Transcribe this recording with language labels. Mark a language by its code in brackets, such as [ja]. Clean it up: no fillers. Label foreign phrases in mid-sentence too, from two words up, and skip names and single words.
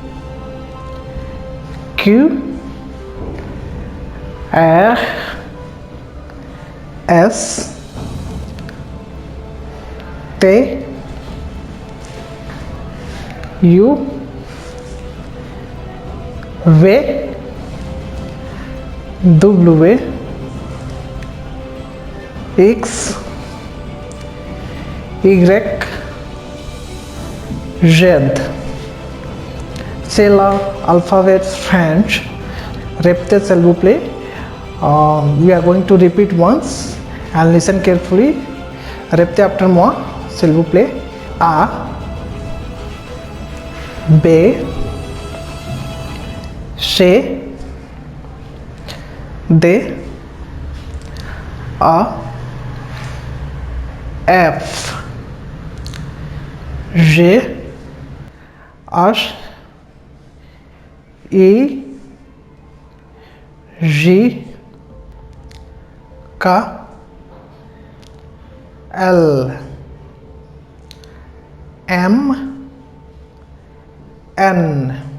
[fr] Q, R, S, T, U, V, W, X, Y, Z. C'est l'alphabet French. Répétez s'il vous plaît. [en] We are going to repeat once and listen carefully. [fr] Répétez after moi s'il vous plaît. A, B, C, D, A, F, G, H, I, J, K, L, M, N,